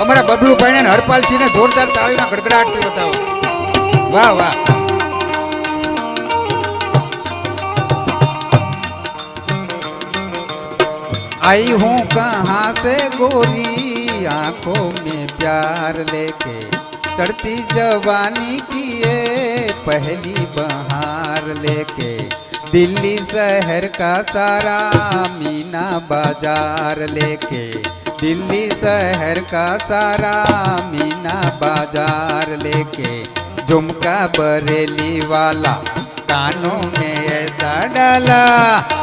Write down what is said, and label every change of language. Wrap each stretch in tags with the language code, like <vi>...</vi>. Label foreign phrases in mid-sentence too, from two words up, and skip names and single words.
<gu>બબલુભાઈ ને હરપાલસિંહ ને જોરદાર તાળીના ગડગડાટથી બતાવો. વાહ વાહ.</gu> <hi>आई हूँ कहाँ से गोरी आंखों में प्यार लेके चढ़ती जवानी की ये पहली बहार लेके दिल्ली शहर का सारा मीना बाजार लेके दिल्ली शहर का सारा मीना बाजार लेके झुमका बरेली वाला कानों में ऐसा डाला</hi>